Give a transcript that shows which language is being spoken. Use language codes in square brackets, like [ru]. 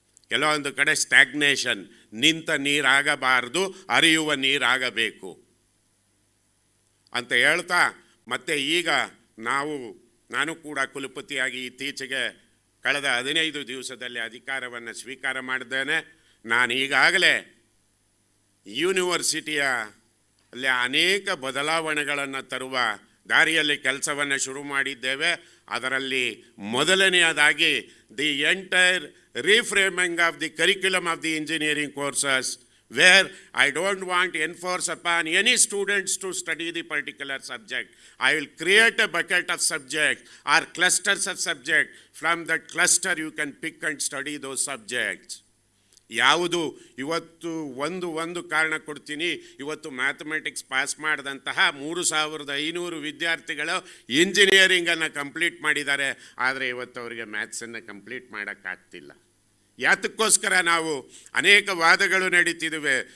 [kn] ಕೆಲವೊಂದು ಕಡೆ ಸ್ಟ್ಯಾಗ್ನೇಷನ್, ನಿಂತ ನೀರಾಗಬಾರ್ದು, ಹರಿಯುವ ನೀರಾಗಬೇಕು ಅಂತ ಹೇಳ್ತಾ, ಮತ್ತು ಈಗ ನಾನು ಕೂಡ ಕುಲಪತಿಯಾಗಿ ಇತ್ತೀಚೆಗೆ ಕಳೆದ 15 ದಿವಸದಲ್ಲಿ ಅಧಿಕಾರವನ್ನು ಸ್ವೀಕಾರ ಮಾಡಿದ್ದೇನೆ. ನಾನು ಈಗಾಗಲೇ ಯೂನಿವರ್ಸಿಟಿಯಲ್ಲಿ ಅನೇಕ ಬದಲಾವಣೆಗಳನ್ನು ತರುವ ದಾರಿಯಲ್ಲಿ ಕೆಲಸವನ್ನು ಶುರು ಮಾಡಿದ್ದೇವೆ. ಅದರಲ್ಲಿ ಮೊದಲನೆಯದಾಗಿ [en] The entire reframing of the curriculum of the engineering courses, where I don't want to enforce upon any students to study the particular subject. I will create a bucket of subjects or clusters of subjects. From that cluster you can pick and study those subjects. [kn] ಯಾವುದು ಇವತ್ತು ಒಂದು ಕಾರಣ ಕೊಡ್ತೀನಿ. ಇವತ್ತು mathematics pass ಮಾಡಿದಂತಹ 3500 ವಿದ್ಯಾರ್ಥಿಗಳು ಇಂಜಿನಿಯರಿಂಗನ್ನು complete ಮಾಡಿದ್ದಾರೆ, ಆದರೆ ಇವತ್ತು ಅವರಿಗೆ ಮ್ಯಾಥ್ಸನ್ನು ಕಂಪ್ಲೀಟ್ ಮಾಡೋಕ್ಕಾಗ್ತಿಲ್ಲ. ಯಾತಕ್ಕೋಸ್ಕರ ನಾವು ಅನೇಕ ವಾದಗಳು ನಡೀತಿದ್ದೇವೆ.